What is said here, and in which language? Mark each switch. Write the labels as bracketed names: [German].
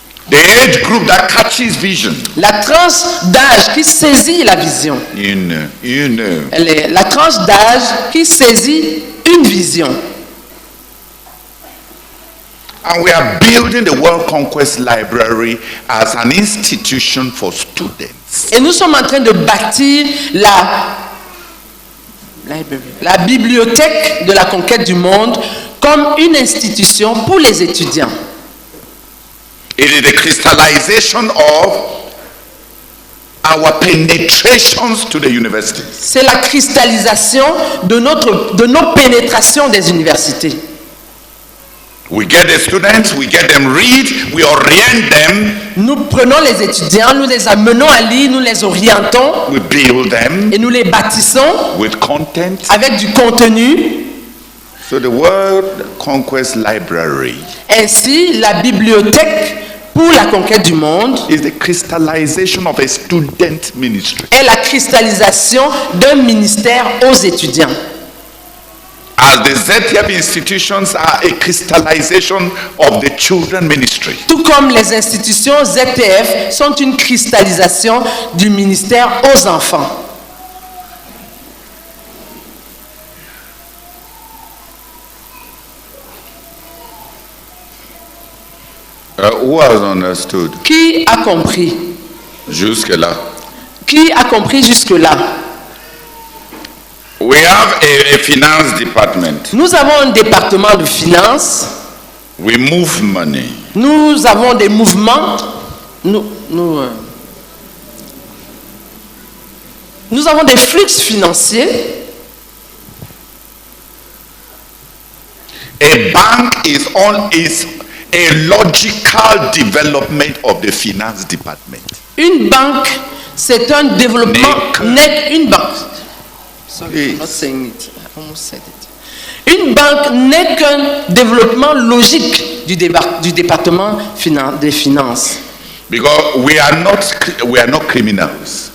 [English] The age group that catches vision. [French] La tranche d'âge qui saisit la vision. La tranche d'âge qui saisit une vision. [English] And we are building the World Conquest Library as an institution for students. [French] Et nous sommes en train de bâtir la bibliothèque de la conquête du monde comme une institution pour les étudiants. [English] It is the crystallization of our penetrations to the universities. [French] C'est la cristallisation de nos pénétrations des universités. [English] We get the students, we get them read, we orient them. [French] Nous prenons les étudiants, nous les amenons à lire, nous les orientons. [English] We build them. [French] Et nous les bâtissons [English] with content. [French] Avec du contenu. [English] So the World Conquest Library. [French] Ainsi, la bibliothèque pour la conquête du monde [English] is the crystallization of a student ministry. [French] Est la cristallisation d'un ministère aux étudiants. [English] As the ZTF institutions are a crystallization of the children ministry. [French] Tout comme les institutions ZTF sont une cristallisation du ministère aux enfants. [English] Who has understood? [French] Qui a compris? Jusque-là. Qui a compris jusque-là? [English] We have a finance department. [French] Nous avons un département de finances. [English] We move money. [French] Nous avons des mouvements. Nous avons des flux financiers. [English] A bank is a logical development of the finance department. [French] Une banque, c'est un développement net. Une banque. [English] Sorry, not saying it. I almost said it. [French] Une banque n'est qu'un développement logique du département des finances. [English] Because we are not criminals.